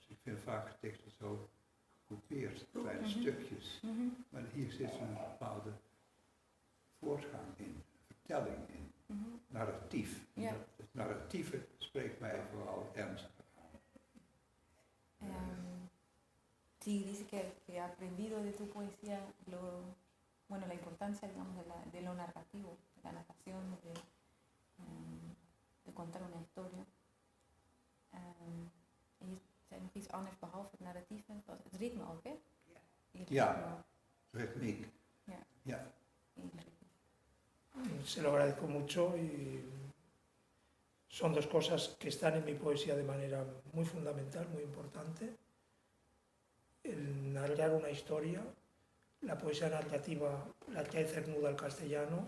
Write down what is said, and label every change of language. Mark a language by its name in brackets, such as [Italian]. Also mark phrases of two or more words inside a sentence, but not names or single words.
[Dutch] Ik vind vaak teksten zo gekoupeerd, kleine stukjes, maar hier zit een bepaalde voortgang in, vertelling in, narratief. Ja. Het narratieve spreekt mij vooral ernstig aan. [Spanish] Sí, dice que ha aprendido de tu poesía la importancia, digamos, de lo narrativo, de la narración, de contar una historia. [Dutch] En je zei nog iets anders behalve het narratieve, was het ritme ook, hè? Ja, ritmiek. Ja. Ja. [Spanish] Se lo agradezco mucho y son dos cosas que están en mi poesía de manera muy fundamental, muy importante. El narrar una historia, la poesía narrativa, la que hay cernuda al castellano.